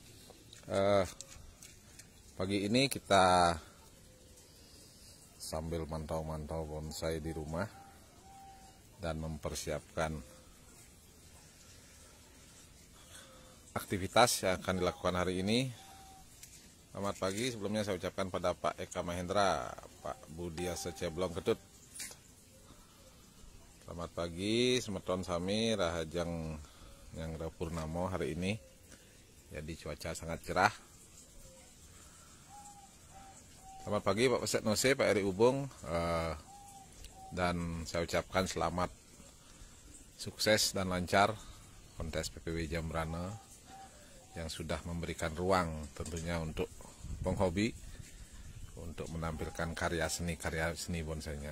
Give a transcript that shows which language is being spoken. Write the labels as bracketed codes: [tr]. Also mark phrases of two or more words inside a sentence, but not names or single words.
[id] Pagi ini kita sambil mantau-mantau bonsai di rumah dan mempersiapkan aktivitas yang akan dilakukan hari ini. Selamat pagi, sebelumnya saya ucapkan pada Pak Eka Mahendra, Pak Budiasa Ceblong Ketut. Selamat pagi, [ban] Semeton Sami, Rahajang yang Purnamo [id] hari ini. Jadi cuaca sangat cerah. Selamat pagi Pak Peset Nose, Pak Eri Ubung, dan saya ucapkan selamat sukses dan lancar kontes PPW Jambrana yang sudah memberikan ruang tentunya untuk penghobi untuk menampilkan karya seni bonsainya.